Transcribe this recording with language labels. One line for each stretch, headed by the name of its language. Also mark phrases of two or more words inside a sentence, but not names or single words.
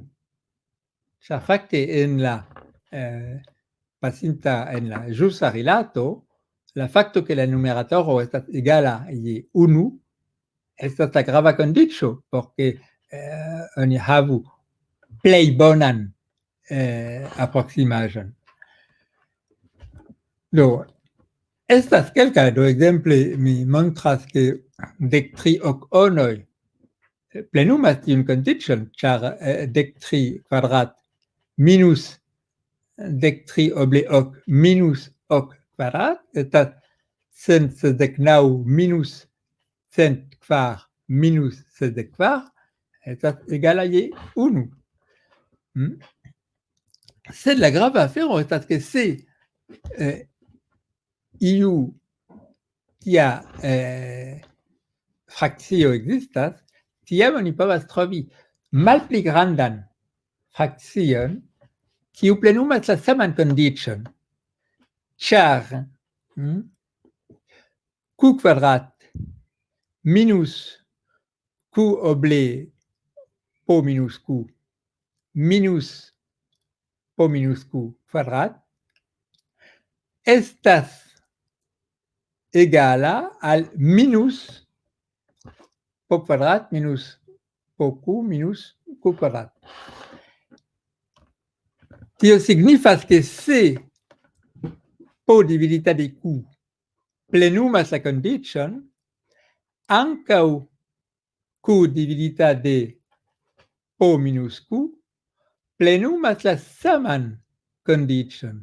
Esperanto: Ĉar fakte en la pasinta en la ĵusa rilato, la fakto ke la numeratoro estas egala je 1 estas la grava kondiĉo por ke oni havu plej bonan aproksimaĵon. Do estas kelkaj, do ekzemple mi montras ke 13 okonoj plenumas tiun kondiĉon, ĉar 13 kvadrat minus 13 oble ok minus ok kvadrat estas 169 minus 104 minus 64 estas egala je 1. Sed la grava afero estas ke se iu tia frakcio ekzistas, tiam oni povas trovi malpli grandan frakcion kiu plenumas la saman kondiĉon, ĉar q kvadrat minus q oble p minus q minus p minus q kvadrat estas egala al minus p kvadrat minus p q minus q kvadrat. Tio signifas ke se p dividita de q plenumas la kondiĉon, ankaŭ q dividita de p minus q plenumas la saman kondiĉon.